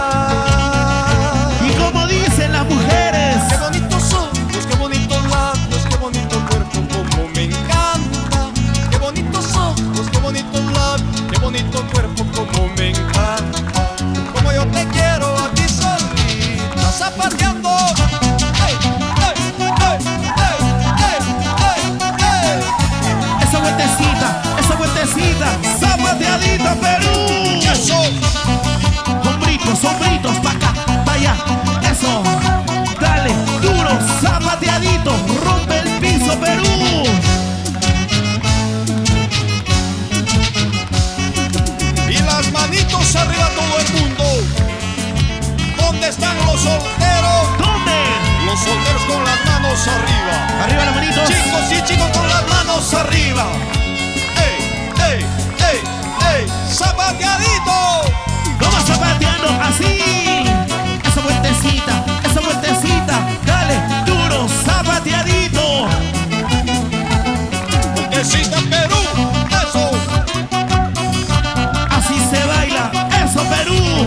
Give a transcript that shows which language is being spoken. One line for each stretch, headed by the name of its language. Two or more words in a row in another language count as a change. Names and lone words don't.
Spanish: ¿Y cómo dicen las mujeres? Qué bonitos ojos, qué bonitos labios, qué bonito cuerpo, como me encanta. Qué bonitos ojos, qué bonitos labios, qué bonito cuerpo, como me encanta. Como yo te quiero a ti solita, zapateando. ¡Ey, ey, ey, ey, ey, ey! Esa vueltecita. Zapateadito, Perú. ¡Eso! Sombritos, pa' acá, pa' allá. Eso. Dale, duro, zapateadito. Rompe el piso, Perú. Y las manitos arriba todo el mundo. ¿Dónde están los solteros? ¿Dónde? Los solteros con las manos arriba. Arriba las manitos. Chicos y chicos con las manos arriba. ¡Ey, ey, ey, ey! ¡Zapateadito! Vamos zapateando así. Esa vueltecita. Dale, duro, zapateadito. Vueltecita Perú, eso. Así se baila, eso, Perú.